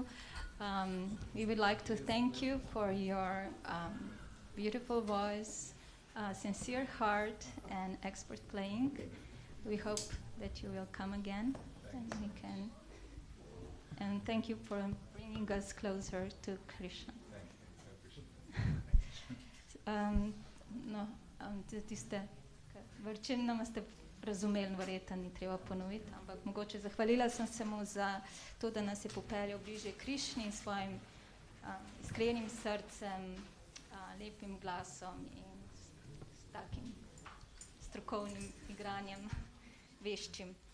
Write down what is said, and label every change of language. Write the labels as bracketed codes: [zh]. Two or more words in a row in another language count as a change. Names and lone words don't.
[en] We would like to thank you for your beautiful voice, sincere heart, and expert playing. We hope that you will come again, and we can. And thank you for bringing us closer to Krishna. [sl] Tiste vrčinama ste razumeli, verjetno ni treba ponoviti, ampak mogoče zahvalila sem se mu za to, da nas je popeljal bliže Krišni s svojim iskrenim srcem, lepim glasom in s takim strokovnim igranjem veščim.